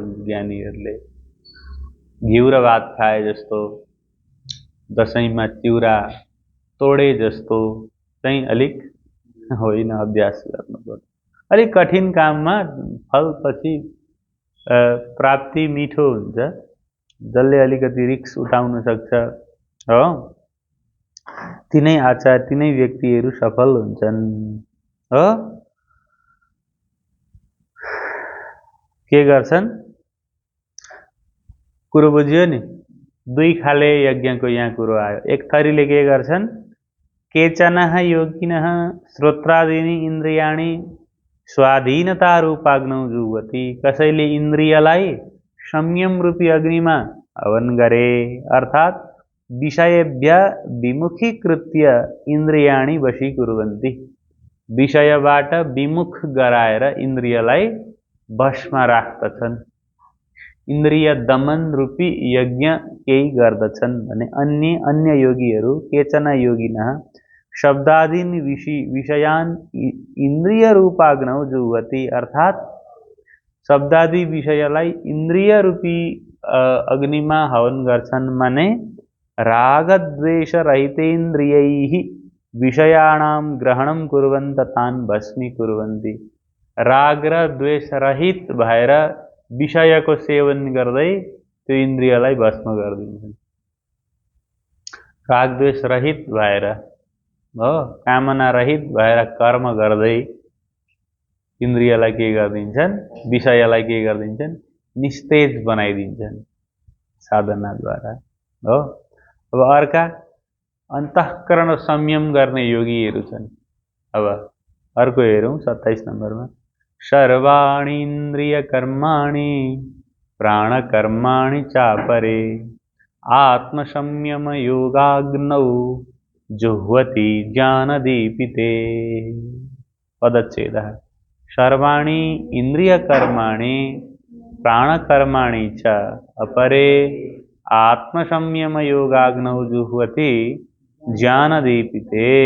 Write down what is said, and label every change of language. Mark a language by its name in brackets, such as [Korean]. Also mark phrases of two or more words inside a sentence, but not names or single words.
[Nepali] ज्ञानीहरूले घिउ र भात खाए जस्तो दसैँमा चिउरा तोडे जस्तो चाहिँ अलिक होइन अभ्यास गर्नुपर्छ अलिक कठिन काममा फल पछि प्राप्ति मिठो हुन्छ जसले अलिकति रिक्स उठाउन सक्छ हो तिनै आचार तिनै व्यक्तिहरू सफल हुन्छन् हो के गर्छन् कुरो बुझ्यो नि दुई खाले यज्ञको यहाँ कुरो आयो एक थरीले के गर्छन् [Sanskrit] केचनः योगिनः श्रोत्रादीनि इन्द्रियाणि स्वाधीनता रूपाग्नौ [Nepali] जुह्वति कसैले इन्द्रियलाई संयम रूपी अग्निमा हवन गरे अर्थात् [Sanskrit] विषयभ्य विमुखीकृत्य इन्द्रियाणि वशीकुर्वन्ति [Nepali] विषयबाट विमुख गराएर इन्द्रियलाई वशमा राख्दछन् इन्द्रिय दमन रूपी यज्ञ केही गर्दछन् भने अन्य योगीहरू [Sanskrit] केचन योगिनः शब्दादीन विषयान इन्द्रिय रूपाग्नौ जुह्वति [Nepali] अर्थात् शब्दादि विषयलाई इन्द्रिय रूपी अग्निमा हवन गर्छन् माने [Sanskrit] रागद्वेष रहितेन्द्रियैः विषयाणां ग्रहणं कुर्वन्त तान् भस्मीकुर्वन्ति [Nepali] राग र द्वेष रहित भएर विषयको सेवन गर्दै त्यो इन्द्रियलाई भस्म गरिदिन्छन् राग द्वेष रहित भएर हो कामना रहित भएर कर्म गर्दै इन्द्रियलाई के गरिदिन्छन् विषयलाई के गरिदिन्छन् निस्तेज बनाइदिन्छन् साधनाद्वारा हो अब अर्का अन्तःकरण संयम गर्ने योगीहरू छन् अब अर्को हेरौँ 27 नम्बरमा [Sanskrit] सर्वाणीन्द्रिय कर्माणि प्राणकर्माणि चापरे आत्मसंयम योगाग्नौ जुह्वति ज्ञानदीपिते पदच्छेदः सर्वाणि इन्द्रियकर्माणि प्राणकर्माणि च अपरे आत्मसंयमयोगाग्नौ जुह्वति ज्ञानदीपिते।